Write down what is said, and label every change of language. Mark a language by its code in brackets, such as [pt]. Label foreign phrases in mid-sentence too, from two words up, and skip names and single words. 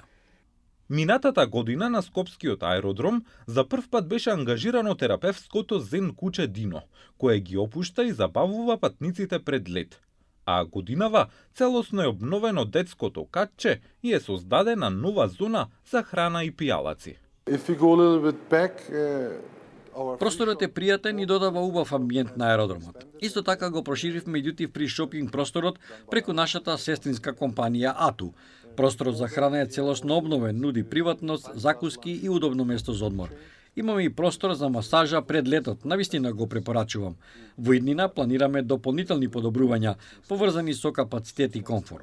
[mk] Минатата година на Скопскиот аеродром за прв пат беше ангажирано терапевското зен куче Дино, кое ги опушта и забавува патниците пред лет. А годинава целосно е обновено детското катче и е создадена нова зона за храна и пијалаци. [en] If we go a little bit back, [mk] Просторот е пријатен и додава убав амбиент на аеродромот. Исто така го проширивме [en] duty free [mk] шопинг просторот преку нашата сестринска компанија АТУ. Просторот за храна е целосно обновен, нуди приватност, закуски и удобно место за одмор. Имаме и простор за масажа пред летот, навистина го препорачувам. Во иднина планираме дополнителни подобрувања, поврзани со капацитет и комфорт.